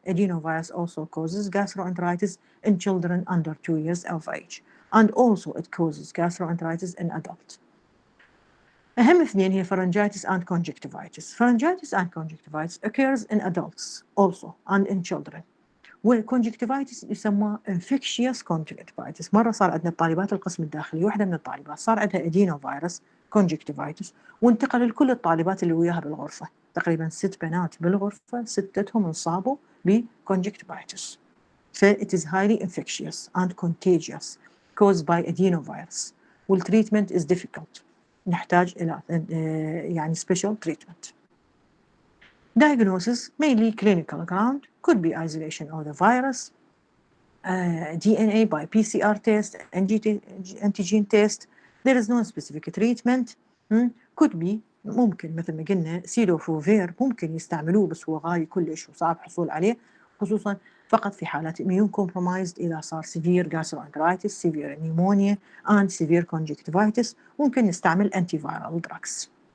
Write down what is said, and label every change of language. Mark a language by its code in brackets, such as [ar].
[en] Adrenovirus also causes gastroenteritis in children under 2 years of age, and also it causes gastroenteritis in adults. [ar] أهم اثنين هي [en] pharyngitis and conjunctivitis. Pharyngitis and conjunctivitis occurs in adults also and in children. [ar] والconjunctivitis يسمى infectious conjunctivitis. مرة صار عندنا طالبات القسم الداخلي، واحدة من الطالبات صار عندها adenovirus conjunctivitis، وانتقل لكل الطالبات اللي وياها بالغرفة، تقريبا 6 بنات بالغرفة، 6 انصابوا بconjunctivitis. [en] ف it is highly infectious and contagious caused by adenovirus. والtreatment is difficult. [ar] نحتاج إلى يعني special treatment. [en] Diagnosis mainly clinical ground, could be isolation of the virus, DNA by PCR test, antigen test. There is no specific treatment. Could be [ar] ممكن مثل ما قلنا سيدوفوفير ممكن يستعملوه، بس هو غالي كلش وصعب الحصول عليه، خصوصا فقط في حالات immune compromised إذا صار [en] severe gastroenteritis, severe pneumonia and severe conjunctivitis. [ar] ممكن نستعمل antiviral drugs.